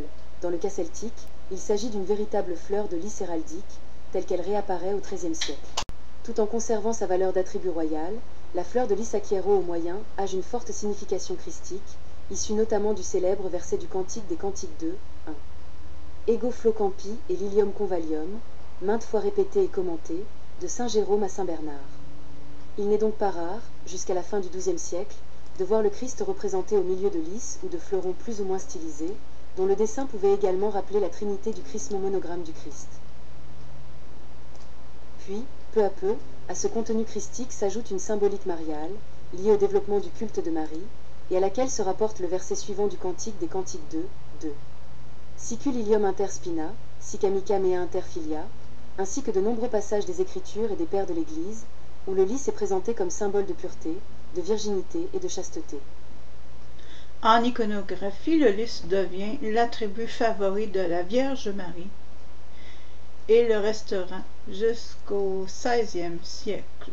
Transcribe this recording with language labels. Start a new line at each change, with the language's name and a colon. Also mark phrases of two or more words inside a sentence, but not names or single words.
French: Dans le cas celtique, il s'agit d'une véritable fleur de lys héraldique, telle qu'elle réapparaît au XIIIe siècle. Tout en conservant sa valeur d'attribut royal, la fleur de lys acquiert au Moyen âge une forte signification christique, issue notamment du célèbre verset du Cantique des Cantiques 2, 1.
Latin: Ego flo campi et lilium convalium,
French: maintes fois répété et commenté, de saint Jérôme à saint Bernard. Il n'est donc pas rare, jusqu'à la fin du XIIe siècle, de voir le Christ représenté au milieu de lys ou de fleurons plus ou moins stylisés, dont le dessin pouvait également rappeler la trinité du chrismo monogramme du Christ. Puis, peu à peu, à ce contenu christique s'ajoute une symbolique mariale, liée au développement du culte de Marie, et à laquelle se rapporte le verset suivant du Cantique des Cantiques 2, 2.
Latin: Sicul ilium inter spina, sic amica mea inter filia,
French: ainsi que de nombreux passages des Écritures et des Pères de l'Église, où le lys est présenté comme symbole de pureté, de virginité et de chasteté. En iconographie, le lys devient l'attribut favori de la Vierge Marie et le restera jusqu'au XVIe siècle.